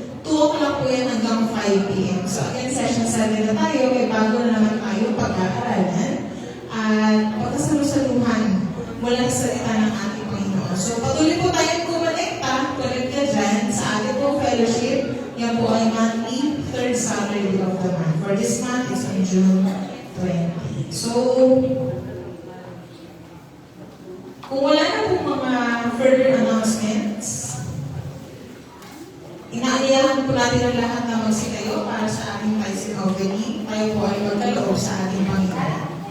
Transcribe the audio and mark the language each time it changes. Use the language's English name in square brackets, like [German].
[Filipino] 2 o'clock po yan hanggang 5 p.m. So again, session 7 na tayo. May bago na naman tayo pag-aaralan. At pagkasalusaluhan mula sa salita ng ating Panginoon. So patuloy po tayong kumonekta dyan sa ating po fellowship. Yan po ay [English] monthly, 3rd Saturday of the month. For this month is on June 20. [Filipino] So, kung wala na po mga further announcements, inaanyayahan po natin ang lahat na magsitayo para sa ating Tyson opening. Tayo po ay magkaloob sa ating Panginoon.